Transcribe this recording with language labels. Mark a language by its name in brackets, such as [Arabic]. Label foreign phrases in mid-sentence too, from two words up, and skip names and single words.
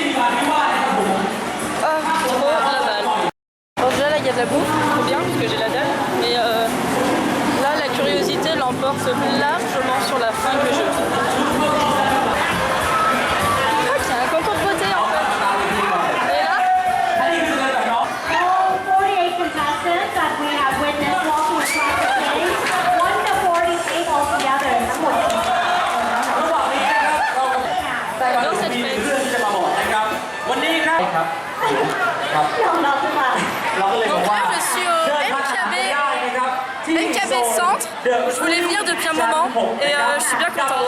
[French] Ah, trop la dalle. Bon, déjà là, il y a de la bouffe. Trop bien, parce que j'ai la dalle. Mais là, la curiosité l'emporte largement sur la faim que je... Ah, c'est un concours de beauté en fait. Et là... [English] contestants that we have witnessed walking across the stage, 1 to 48 altogether. [Thai] ทั้งหมด แต่ก่อนอื่นมีเรื่องที่จะมาบอกนะครับวันนี้ครับครับ ยอมรับขึ้นมา เราก็เลยบอก [French] Donc [Thai] ว่า [French] là, je suis au [Thai] เชิญท่านทำได้นะครับที่ [French] MKB Centre. Je voulais venir depuis un moment et je suis bien [Thai] กับ [French] contente.